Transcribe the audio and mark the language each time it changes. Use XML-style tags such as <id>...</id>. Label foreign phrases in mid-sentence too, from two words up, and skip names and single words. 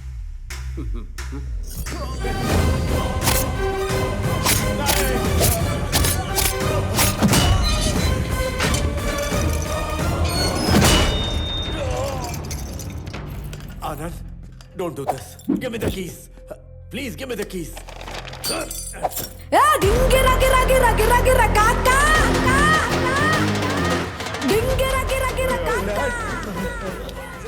<en>Anand, don't do this. Give me the keys. Please give me the keys. Dingira gira gira gira gira kaka. Dingira gira gira kaka.</en>